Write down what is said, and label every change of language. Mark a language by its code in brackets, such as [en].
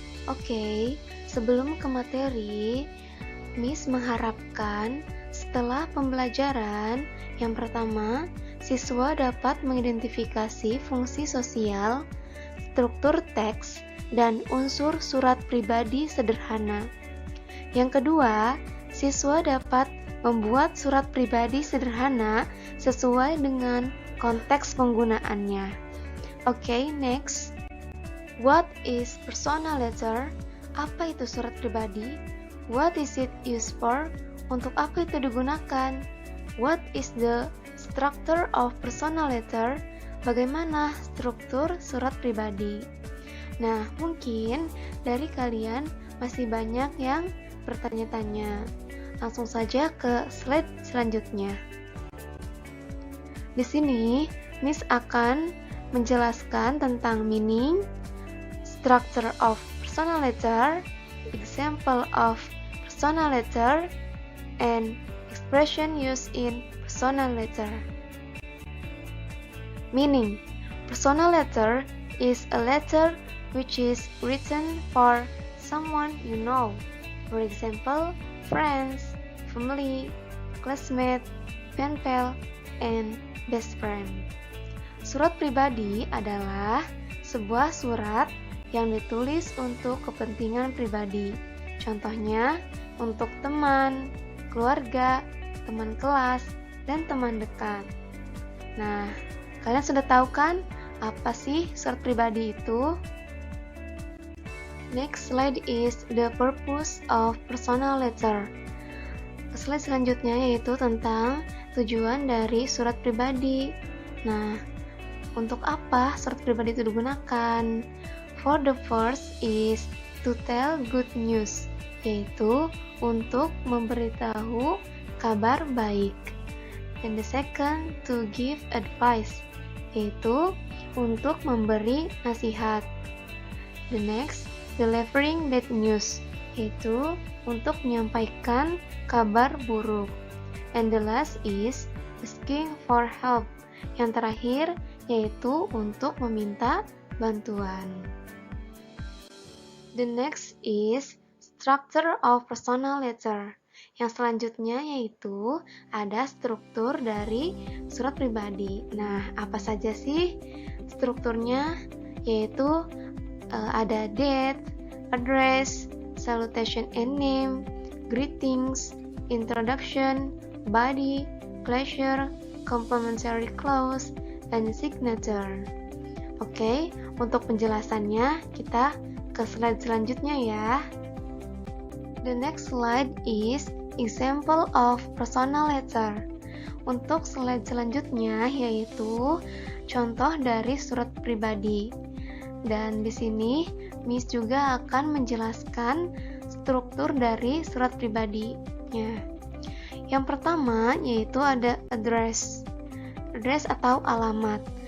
[id] Oke, sebelum ke materi, Miss mengharapkan setelah pembelajaran yang pertama, siswa dapat mengidentifikasi fungsi sosial, struktur teks, dan unsur surat pribadi sederhana. Yang kedua, siswa dapat membuat surat pribadi sederhana sesuai dengan konteks penggunaannya. [en] Oke, next. What is personal letter? [id] Apa itu surat pribadi? [en] What is it used for? [id] Untuk apa itu digunakan? [en] What is the structure of personal letter? [id] Bagaimana struktur surat pribadi? Nah, mungkin dari kalian masih banyak yang bertanya-tanya. Langsung saja ke slide selanjutnya. Di sini, Miss akan menjelaskan tentang [en] meaning, structure of personal letter, example of personal letter, and expression used in personal letter. Meaning, personal letter is a letter which is written for someone you know. For example, friends, family, classmate, pen pal, and best friend. [id] Surat pribadi adalah sebuah surat yang ditulis untuk kepentingan pribadi. Contohnya, untuk teman, keluarga, teman kelas, dan teman dekat. Nah, kalian sudah tahu kan apa sih surat pribadi itu? [en] Next slide is the purpose of personal letter. [id] Slide selanjutnya yaitu tentang tujuan dari surat pribadi. Nah, untuk apa surat pribadi itu digunakan? [en] For the first is to tell good news, [id] yaitu untuk memberitahu kabar baik. [en] And the second, to give advice, [id] yaitu untuk memberi nasihat. [en] The next, delivering bad news, [id] yaitu untuk menyampaikan kabar buruk. [en] And the last is asking for help. [id] Yang terakhir yaitu untuk meminta bantuan. [en] The next is structure of personal letter. [id] Yang selanjutnya yaitu ada struktur dari surat pribadi. Nah, apa saja sih strukturnya? Yaitu ada [en] date, address, salutation and name, greetings, introduction, body, closure, complimentary clause, and signature. [id] Oke, untuk penjelasannya kita ke slide selanjutnya ya. [en] The next slide is example of personal letter. [id] Untuk slide selanjutnya yaitu contoh dari surat pribadi. Dan di sini Miss juga akan menjelaskan struktur dari surat pribadinya. Yang pertama yaitu ada address. Address atau alamat.